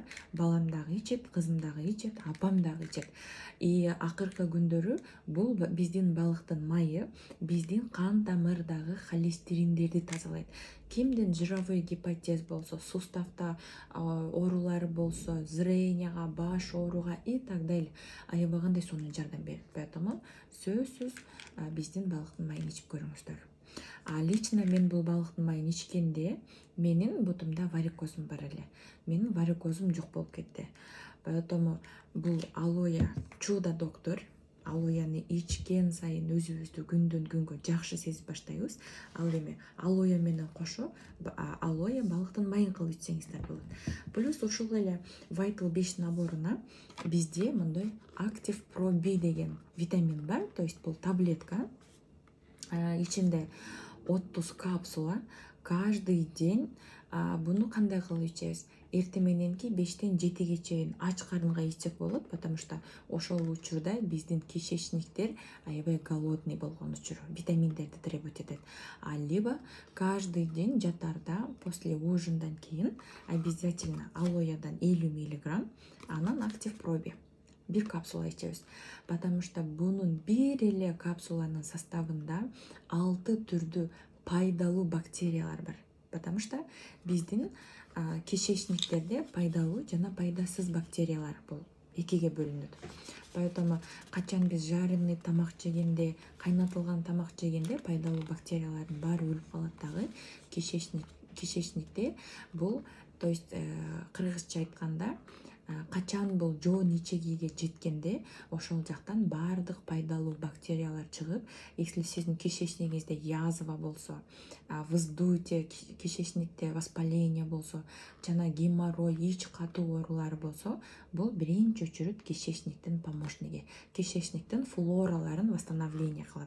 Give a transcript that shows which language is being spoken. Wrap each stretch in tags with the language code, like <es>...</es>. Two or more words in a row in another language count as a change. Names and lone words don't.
<ky>Балам дагы ичет, кызым дагы ичет, апам дагы ичет. И акыркы күндөрү бул биздин балыктын майы биздин кан тамырдагы холестериндерди тазалайт. Кимдин жировой гепатез болсо, суставта оорулары болсо, зренияга, баш ооруга</ky> <ru>и так далее</ru> <ky>аябагандай сонун жардам берет. Поэтому сөзсүз биздин балыктын майын ичип көрүңүздөр. Лично мен бул балыктын майын ичкенде менин бутумда варикозум бар эле. Менин варикозум жок болуп кетти. Поэтому бул алоэ чудо доктор. Алоэны ичкен сайын өзүбүздү күндөн күнгө жакшы сезип баштайбыз. Ал эми алоэ менен кошо алоэ балыктын майын кылып ичсеңиздер болот. Плюс ушул эле Vital 5 наборуна бизде мындай Active Pro B деген витамин бар,</ky> <ru>то есть</ru> <ky>бул таблетка. Ичинде 30 капсула</ky> <ru>каждый день.</ru> <ky>Буну кандай кылып ичебиз? Эртең мененки 5-тен 7-ге чейин ач карынга ичсек болот,</ky> <ru>потому что</ru> <ky>ошол учурда биздин кишечниктер аябай голодный болгон учур, витаминдерди требовать этет.</ky> <ru>Либо каждый день</ru> <ky>жатарда после ужиндан кийин обязательно алоэдан 50 мг, анан Active Pro B 1 капсула ичебиз.</ky> <ru>Потому что</ru> <ky>бунун бир эле капсуланын составында 6 түрдүү пайдалуу бактериялар бар.</ky> <ru>Потому что</ru> <ky>биздин кишечниктерде пайдалуу жана пайдасыз бактериялар бул экиге бөлүнөт. Поэтому качан биз жареный тамак жегенде, кайнатылган тамак жегенде пайдалуу бактериялардын баары өлүп калат дагы. Кишечникте бул,</ky> <ru>то есть</ru> <ky>кыргызча айтканда, качан бул жоон ичегиге жеткенде ошол жактан баардык пайдалуу бактериялар чыгып, если сиздин кишечниңизде язва болсо, вздутие, кишечникте воспаление болсо жана геморрой, ич катуу оорулары болсо, бул биринчи очередь кишечниктин помощниги, кишечниктин флораларын восстановление кылат.</ky>